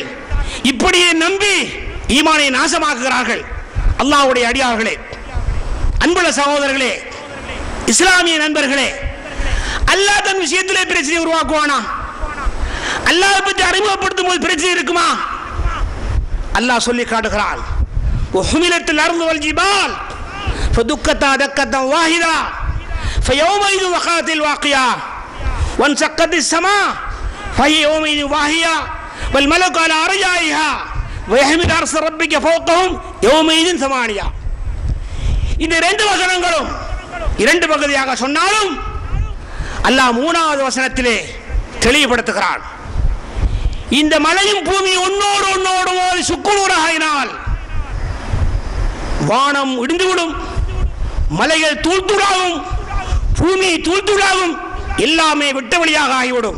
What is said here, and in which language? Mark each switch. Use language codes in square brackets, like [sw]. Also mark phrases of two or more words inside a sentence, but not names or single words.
[ta] இப்படியே நம்பி ஈமானை நாசமாக்குகிறார்கள். அல்லாஹ்வுடைய அடியார்களே, அன்புள்ள சகோதரர்களே, இஸ்லாமிய நண்பர்களே, அல்லாஹ் தன் விஷயத்திலே பிரச்சனை உருவாக்குவானா? அல்லாஹ் பற்றி அறிமுகப்படுத்தும் போது பிரச்சனை இருக்குமா? அல்லாஹ் சொல்லி காட்டுகிறான், [ar] وحملت الأرض والجبال فدكتا دكة واحدة فيومئذ وقعت الواقعة وانشقت السماء فهي يومئذ واهية والملك على أرجائها ويحمل عرش ربك فوقهم يومئذ ثمانية. [ta] இந்த இரண்டு வசனங்களும் இரண்டு பகுதியாக சொன்னாலும் அல்லாஹ் மூணாவது வசனத்திலே தெளிவுபடுத்துகிறான். இந்த மலையும் பூமி ஒன்னோடு ஒன்னோடு மோதி சுக்குநூறாகினால் வானம் இடிந்துவிடும், மலைகள் தூள்தூளாகும், பூமி தூள்தூளாகும், எல்லாமே விட்ட வழியாக ஆகிவிடும்.